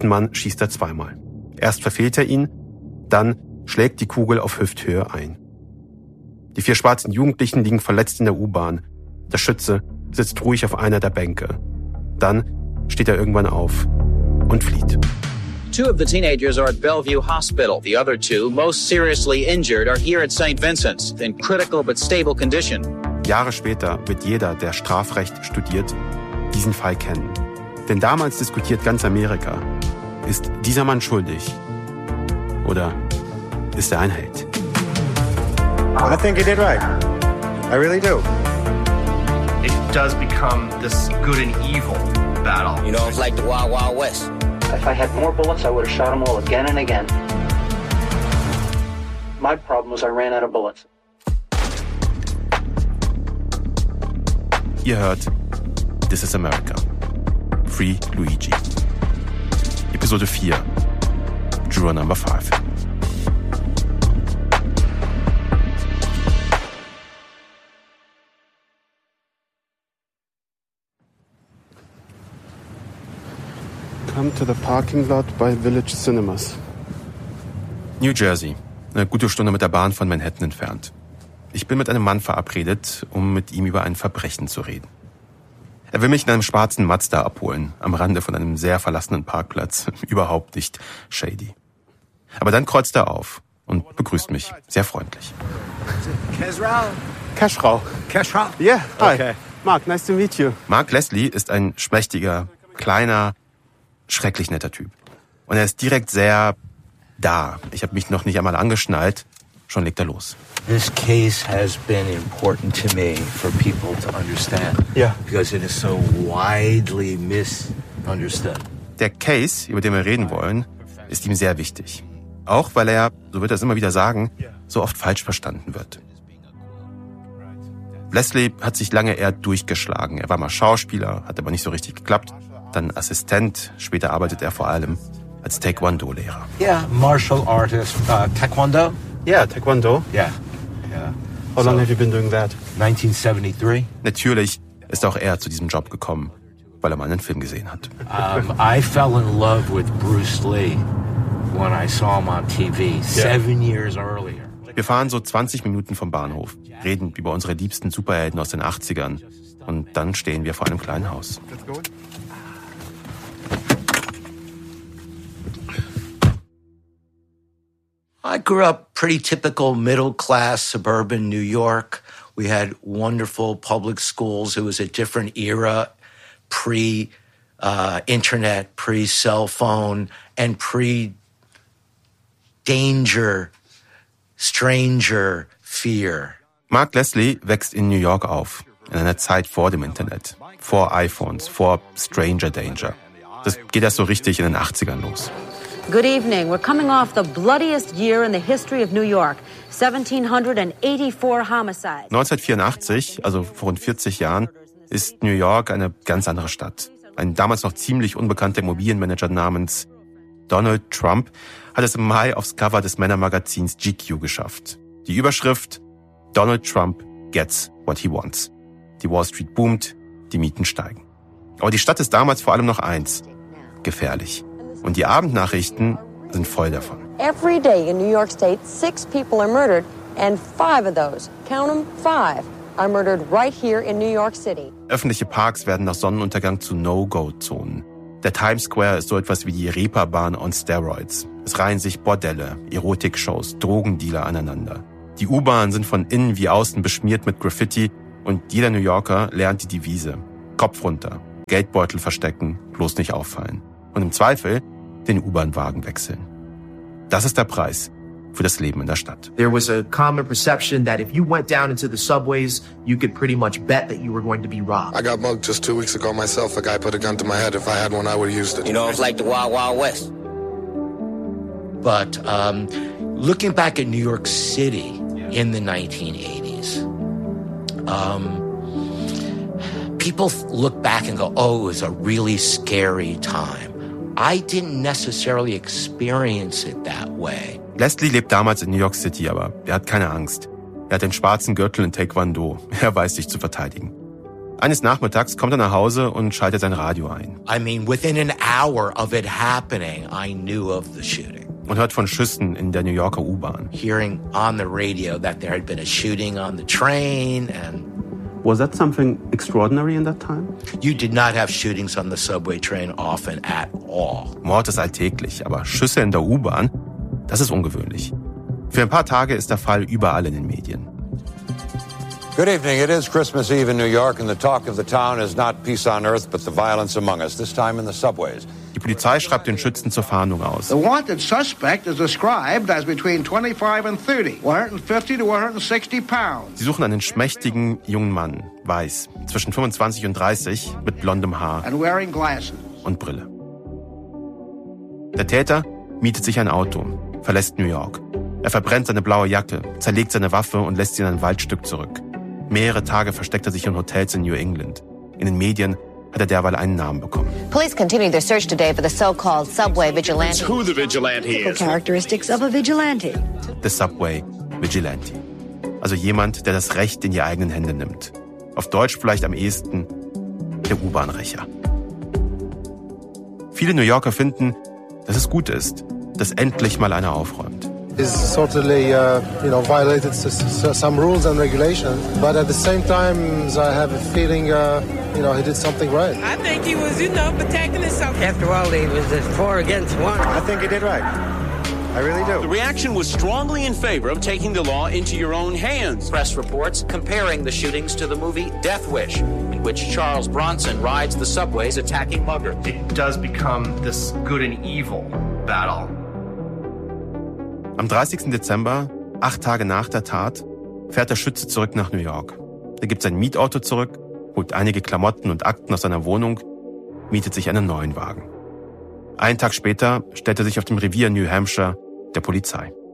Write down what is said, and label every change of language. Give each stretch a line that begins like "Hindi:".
German: Mann schießt er 2-mal. Erst verfehlt er ihn, dann schlägt die Kugel auf Hüfthöhe ein. Die 4 schwarzen Jugendlichen liegen verletzt in der U-Bahn. Der Schütze sitzt ruhig auf einer der Bänke. Dann steht er irgendwann auf und flieht.
English: Two of the teenagers are at Bellevue Hospital. The other two, most seriously injured, are here at St. Vincent's in critical but stable condition.
German: Jahre später wird jeder, der Strafrecht studiert, diesen Fall kennen. Denn damals diskutiert ganz Amerika, ist dieser Mann schuldig oder ist er ein Held?
English: I think he did right. I really do. It does become this good and evil battle. You know, it's like the Wild Wild West. If I had more bullets, I would have shot them all again and again. My problem was I ran out of bullets.
German: Ihr hört This is America.
English: Free Luigi. Episode 4. Juror Number 5. Come to the parking lot by Village Cinemas. New Jersey.
German: Eine gute Stunde mit der Bahn von Manhattan entfernt. Ich bin mit einem Mann verabredet, um mit ihm über ein Verbrechen zu reden. Er will mich in einem schwarzen Mazda abholen, am Rande von einem sehr verlassenen Parkplatz. Überhaupt nicht shady. Aber dann kreuzt er auf und begrüßt mich sehr freundlich. Keschrau.
English: Yeah, hi. Okay. Mark, nice to meet you.
German: Mark Leslie ist ein schmächtiger, kleiner, schrecklich netter Typ. Und er ist direkt sehr da. Ich habe mich noch nicht einmal angeschnallt. Schon legt er los.
English: This case has been important to me for people to understand. Yeah. Because it is so widely misunderstood.
German: Der Case, über den wir reden wollen, ist ihm sehr wichtig. Auch weil er, so wird er es immer wieder sagen, so oft falsch verstanden wird. Leslie hat sich lange eher durchgeschlagen. Er war mal Schauspieler, hat aber nicht so richtig geklappt. Dann Assistent, später arbeitet er vor allem als Taekwondo-Lehrer.
English: Yeah, martial artist, Taekwondo. Yeah, Taekwondo. Yeah. How long have you been doing that? 1973.
German: Natürlich ist auch er zu diesem Job gekommen, weil er mal einen Film gesehen hat.
English: I fell in love with Bruce Lee when I saw him on TV 7 years earlier.
German: Wir fahren so 20 Minuten vom Bahnhof, reden über unsere liebsten Superhelden aus den 80ern und dann stehen wir vor einem kleinen Haus.
English: I grew up pretty typical middle-class suburban New York. We had wonderful public schools. It was a different era, pre-internet, pre-cell phone, and pre-danger, stranger fear.
German: Mark Leslie wächst in New York auf, in einer Zeit vor dem Internet, vor iPhones, vor Stranger Danger. Das geht erst so richtig in den 80ern los.
English: Good evening. We're coming off the bloodiest year in the history of New York. 1784 homicides.
German: 1984, also vor rund 40 Jahren, ist New York eine ganz andere Stadt. Ein damals noch ziemlich unbekannter Immobilienmanager namens Donald Trump hat es im Mai aufs Cover des Männermagazins GQ geschafft. Die Überschrift:
English: Donald Trump gets what he wants.
German: Die Wall Street boomt, die Mieten steigen. Aber die Stadt ist damals vor allem noch eins: gefährlich. Und die Abendnachrichten sind voll davon.
English: Every day in New York State, 6 people are murdered and 5 of those, count them, 5, are murdered right here in New York City.
German: Öffentliche Parks werden nach Sonnenuntergang zu No-Go-Zonen. Der Times Square ist so etwas wie die Reeperbahn
English: on Steroids.
German: Es reihen sich Bordelle, Erotikshows, Drogendealer aneinander. Die U-Bahnen sind von innen wie außen beschmiert mit Graffiti und jeder New Yorker lernt die Devise: Kopf runter, Geldbeutel verstecken, bloß nicht auffallen. Und im Zweifel den U-Bahn-Wagen wechseln. Das ist der Preis für das Leben in der Stadt.
English: There was a common perception that if you went down into the subways, you could pretty much bet that you were going to be robbed. I got mugged just 2 weeks ago myself. A guy put a gun to my head. If I had one, I would have used it. You know, it's like the Wild Wild West. But looking back at New York City in the 1980s, people look back and go, oh, it was a really scary time. I didn't necessarily experience it that way.
German: Leslie lebt damals in New York City, aber er hat keine Angst. Er hat den schwarzen Gürtel in Taekwondo. Er weiß, sich zu verteidigen. Eines Nachmittags kommt er nach Hause und schaltet sein Radio ein.
English: I mean, within an hour of it happening, I knew of the shooting.
German: Und hört von Schüssen in der New Yorker U-Bahn.
English: Hearing on the radio that there had been a shooting on the train and Was that something extraordinary in that time? You did not have shootings on the subway train often at all.
German: Mord ist alltäglich, aber Schüsse in der U-Bahn, das ist ungewöhnlich. Für ein paar Tage ist der Fall überall in den Medien.
English: Good evening. It is Christmas Eve in New York and the talk of the town is not peace on earth but the violence among us, this time in the subways.
German: Die Polizei schreibt den Schützen zur Fahndung aus.
English: The wanted suspect is described as between 25 and 30, 150 to 160 pounds.
German: Sie suchen einen schmächtigen jungen Mann, weiß, zwischen 25 und 30, mit blondem Haar
English: and wearing glasses.
German: Und Brille. Der Täter mietet sich ein Auto, verlässt New York. Er verbrennt seine blaue Jacke, zerlegt seine Waffe und lässt sie in ein Waldstück zurück. Mehrere Tage versteckt er sich in Hotels in New England. In den Medien hat er derweil einen Namen bekommen.
English: Police continue their search today for the so-called subway vigilante. It's who the vigilante is. The characteristics of a vigilante. The subway vigilante.
German: Also jemand, der das Recht in die eigenen Hände nimmt. Auf Deutsch vielleicht am ehesten der U-Bahn-Rächer. Viele New Yorker finden, dass es gut ist, dass endlich mal einer aufräumt.
English: Is certainly, you know, violated some rules and regulations. But at the same time, I have a feeling, you know, he did something right. I think he was, you know, protecting himself. After all, he was four against one. I think he did right. I really do. The reaction was strongly in favor of taking the law into your own hands. Press reports comparing the shootings to the movie Death Wish, in which Charles Bronson rides the subways attacking muggers. It does become this good and evil battle.
German: Am 30. Dezember, 8 Tage nach der Tat, fährt der Schütze zurück nach New York. Er gibt sein Mietauto zurück, holt einige Klamotten und Akten aus seiner Wohnung, mietet sich einen neuen Wagen. Einen Tag später stellt er sich auf dem Revier New Hampshire der Polizei.